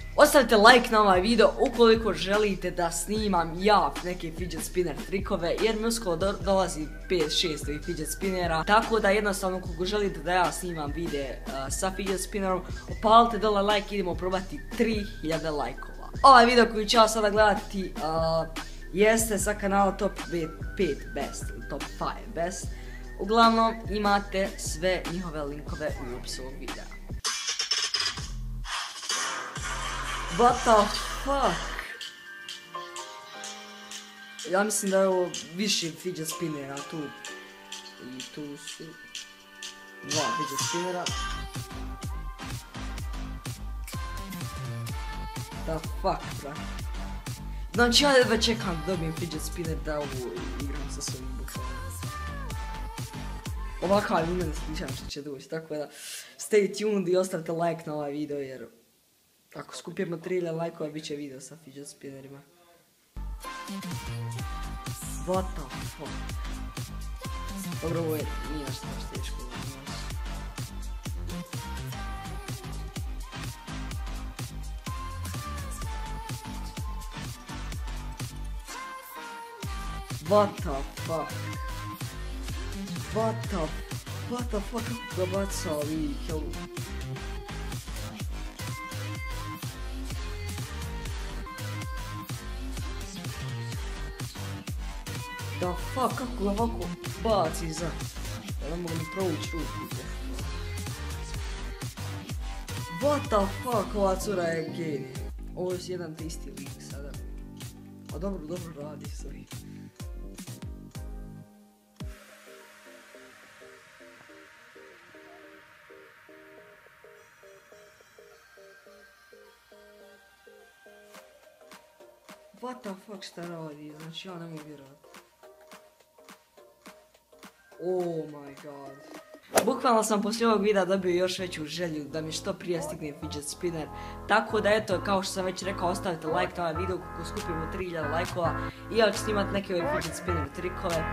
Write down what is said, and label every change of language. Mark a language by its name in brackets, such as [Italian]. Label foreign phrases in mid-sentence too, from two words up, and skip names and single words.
[Bosnian] Ostavite like na ovaj video ukoliko želite da snimam ja neke [English] fidget spinner [Bosnian] trikove, jer mi uskoro dolazi 5-6 ovih [English] fidget spinnera, [Bosnian] tako da jednostavno koliko želite da ja snimam videe sa [English] fidget spinnerom, [Bosnian] opalite dole like, idemo probati 3000 lajkova. Ovaj video koji ću ja sada gledati jeste sa kanala Top 5 Best ili Top 5 Best. Uglavnom imate sve njihove linkove u opisu ovog videa. [English] What the fuck? [Bosnian] Ja mislim da je ovo više [English] fidget spinnera [Bosnian] tu. I tu su dva [English] fidget spinnera. The fuck, bra. [Bosnian] Znači ja jedva čekam da dobijem [English] fidget spinner [Bosnian] da ovo igram sa svojim bukom. Ovakav je imen sličan što će doći, tako da [English] stay tuned [Bosnian] i ostavite like na ovaj video jer ako skupimo 3000 lajkova bit će video sa [English] fidget spinnerima. What the fuck? [Bosnian] Dobro, ovo je nije nešto teško. [English] What the fuck? What the fuck? [Bosnian] Kako ga bacao i hello. [English] The fuck, [Bosnian] kako ga ovako baci za... Ja ne mogu ni provući ruku. [English] What the fuck, [Bosnian] ova cura je genij. Ovo je jedan te isti lik sada. A dobro radi sve. [English] What the fuck [Bosnian] šta radi, znači ja ne mogu vjerovati. [English] Oh my god. [Bosnian] Bukvalno sam poslije ovog videa dobio još veću želju da mi što prije stigne [English] fidget spinner. [Bosnian] Tako da eto, kao što sam već rekao, ostavite like na ovaj video kako skupimo 3000 lajkova i ja ću snimat neke ove [English] fidget spinner [Bosnian] trikove.